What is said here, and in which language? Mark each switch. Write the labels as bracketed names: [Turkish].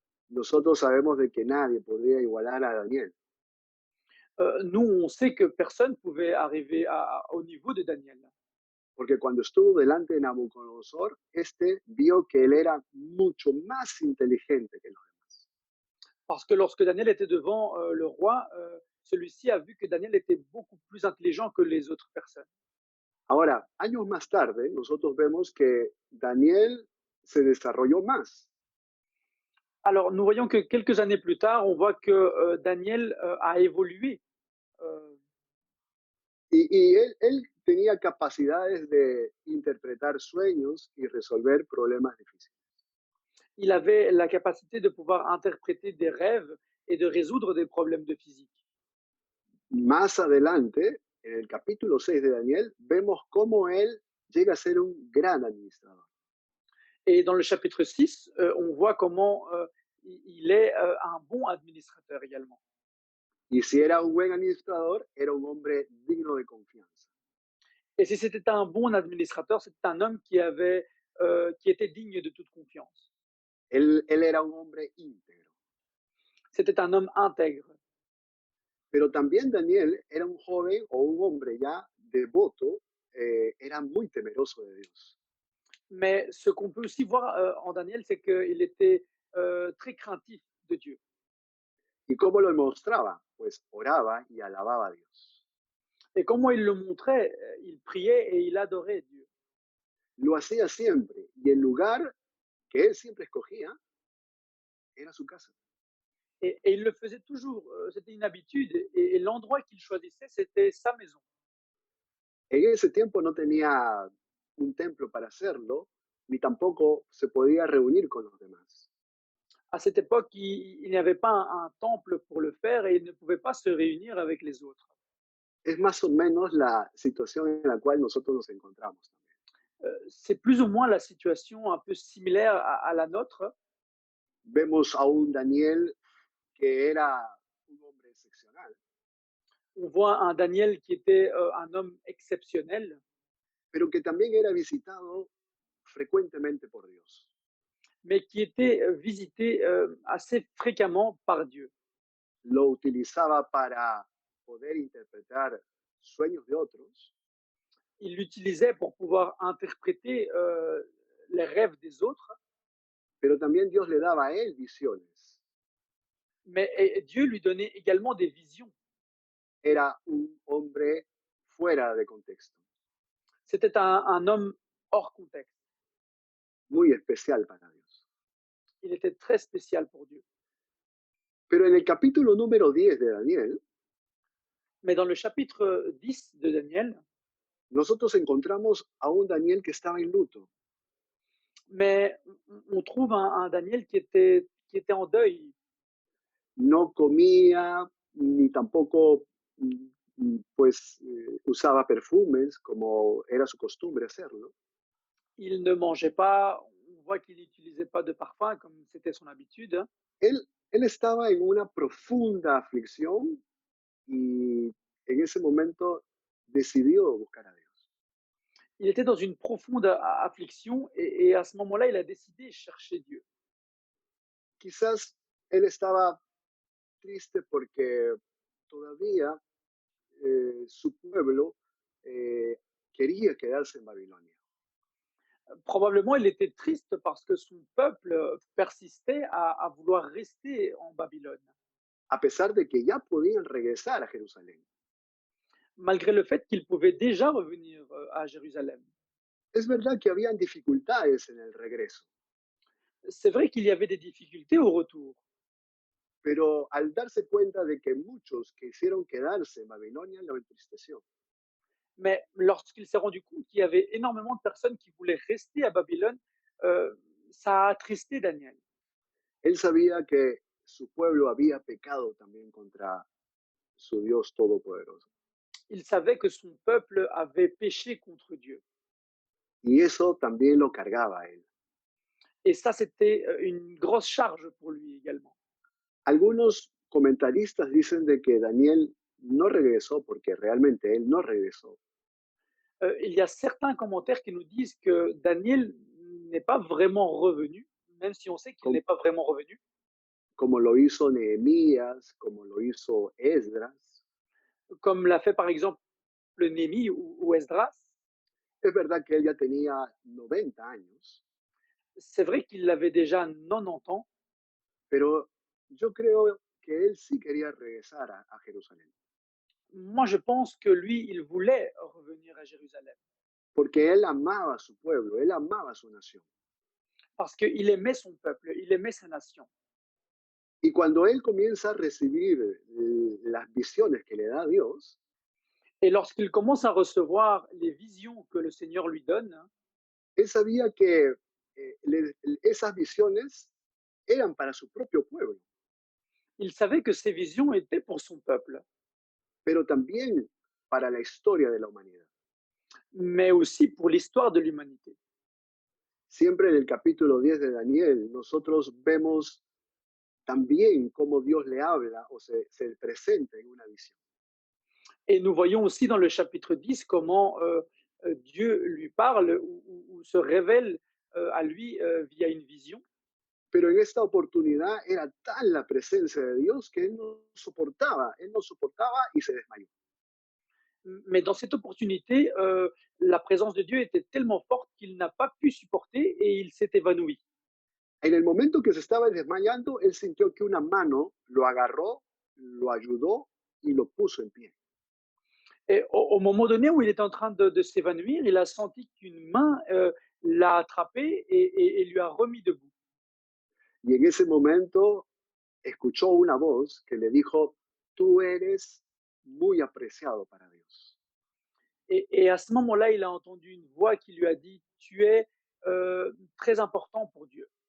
[Spanish] Nosotros sabemos de que nadie podría igualar a Daniel, [French] Nous, on sait que personne pouvait arriver au niveau de Daniel, [Spanish] porque cuando estuvo delante de Nabucodonosor, este vio que él era mucho más inteligente que los demás. [French] parce que lorsque Daniel était devant le roi, celui-ci a vu que Daniel était beaucoup plus intelligent que les autres personnes. [Spanish] Ahora, años más tarde, nosotros vemos que Daniel se desarrolló más. [French] Alors, nous voyons que quelques années plus tard, on voit que Daniel a évolué. Euh, [Spanish] Y él tenía capacidades de interpretar sueños y resolver problemas difíciles. [French] il avait la capacité de pouvoir interpréter des rêves et de résoudre des problèmes de physique. [Spanish] Más adelante, en el capítulo 6 de Daniel, vemos cómo él llega a ser un gran administrador. [French] Et dans le chapitre 6, on voit comment il est un bon administrateur également. [Spanish] Y si era un buen administrador, era un hombre digno de confianza. [French] Et si c'était un bon administrateur, c'était un homme qui était digne de toute confiance. [Spanish] Él era un hombre íntegro. [French] C'était un homme intègre. [Spanish] Pero también Daniel era un joven o un hombre ya devoto, era muy temeroso de Dios. [French] Mais ce qu'on peut aussi voir en Daniel, c'est qu'il était très craintif de Dieu. [Spanish] ¿Y cómo lo mostraba? Pues oraba y alababa a Dios. [French] Et comment il le montrait, il priait et il adorait Dieu. [Spanish] Lo hacía siempre y el lugar que él siempre escogía era su casa. [French] Et il le faisait toujours, c'était une habitude. Et l'endroit qu'il choisissait, c'était sa maison. [Spanish] En ese tiempo no tenía un templo para hacerlo, ni tampoco se podía reunir con los demás. [French] À cette époque, il n'y avait pas un temple pour le faire et il ne pouvait pas se réunir avec les autres. [Spanish] Es más o menos la situación en la cual nosotros nos encontramos también. [French] C'est plus ou moins la situation un peu similaire à la nôtre. [Spanish] Vemos a un Daniel que era un hombre excepcional, [French] On voit un Daniel qui était un homme exceptionnel, [Spanish] pero que también era visitado frecuentemente por Dios. [French] mais qui était visité assez fréquemment par Dieu. [Spanish] Lo utilizaba para poder interpretar sueños de otros, [French] Il l'utilisait pour pouvoir interpréter les rêves des autres, [Spanish] pero también Dios le daba a él visiones. [French] mais Dieu lui donnait également des visions. [Spanish] Era un hombre fuera de contexto, [French] C'était un homme hors contexte. [Spanish] muy especial para Dios. [French] Il était très spécial pour Dieu. [Spanish] Pero en el capítulo número 10 de Daniel, [French] Mais dans le chapitre 10 de Daniel, [Spanish] nosotros encontramos a un Daniel que estaba en luto. [French] mais on trouve un Daniel qui était en deuil. [Spanish] No comía ni tampoco pues usaba perfumes como era su costumbre hacerlo. [French] Il ne mangeait pas, on voit qu'il n'utilisait pas de parfum comme c'était son habitude. [Spanish] Él estaba en una profunda aflicción y en ese momento decidió buscar a Dios. [French] Il était dans une profonde affliction et à ce moment-là, il a décidé de chercher Dieu. [Spanish] Quizás él estaba triste porque todavía su pueblo quería quedarse en Babilonia. [French] Probablement, il était triste parce que son peuple persistait à vouloir rester en Babylone, [Spanish] A pesar de que ya podían regresar a Jerusalén. [French] malgré le fait qu'il pouvait déjà revenir à Jérusalem. [Spanish] Es verdad que habían dificultades en el regreso, [French] C'est vrai qu'il y avait des difficultés au retour, [Spanish] pero al darse cuenta de que muchos quisieron quedarse en Babilonia, lo entristeció. [French] mais lorsqu'il s'est rendu compte qu'il y avait énormément de personnes qui voulaient rester à Babylone, heu, ça a attristé Daniel. [Spanish] Él sabía que su pueblo había pecado también contra su Dios todopoderoso. [French] Il savait que son peuple avait péché contre Dieu [Spanish] Y eso también lo cargaba a él. [French] et ça, c'était, une grosse charge pour lui également. [Spanish] Algunos comentaristas dicen de que Daniel no regresó porque realmente él no regresó, [French] Il y a certains commentaires qui nous disent que Daniel n'est pas vraiment revenu, même si on sait qu'il com- n'est pas vraiment revenu, [Spanish] como lo hizo Nehemías, como lo hizo Esdras. [French] comme l'a fait par exemple Néhémie ou Esdras. [Spanish] Es verdad que él ya tenía 90 años, [French] C'est vrai qu'il avait déjà 90 ans, [Spanish] pero yo creo que él sí quería regresar a Jerusalén, [French] moi je pense que lui, il voulait revenir à Jérusalem [Spanish] porque él amaba a su pueblo, él amaba a su nación. [French] parce qu'il aimait son peuple, il aimait sa nation. [Spanish] Y cuando él comienza a recibir las visiones que le da Dios, [French] Et lorsqu'il commence à recevoir les visions que le Seigneur lui donne, [Spanish] él sabía que esas visiones eran para su propio pueblo, [French] il savait que ces visions étaient pour son peuple, [Spanish] pero también para la historia de la humanidad. [French] mais aussi pour l'histoire de l'humanité. [Spanish] Siempre en el capítulo 10 de Daniel, nosotros vemos también cómo Dios le habla o se presenta en una visión. [French] Et nous voyons aussi dans le chapitre 10 comment Dieu lui parle ou se révèle à lui via une vision. [Spanish] Pero en esta oportunidad era tal la presencia de Dios que él no soportaba y se desmayó. [French] Mais dans cette opportunité, la présence de Dieu était tellement forte qu'il n'a pas pu supporter et il s'est évanoui. [Spanish] En el momento que se estaba desmayando, él sintió que una mano lo agarró, lo ayudó y lo puso en pie. [French] Et au moment donné où il était en train de s'évanouir, il a senti qu'une main l'a attrapé et lui a remis debout. [Spanish] Y en ese momento escuchó una voz que le dijo, tú eres muy apreciado para Dios. [French] Et à ce moment-là, il a entendu une voix qui lui a dit, tu es très important pour Dieu.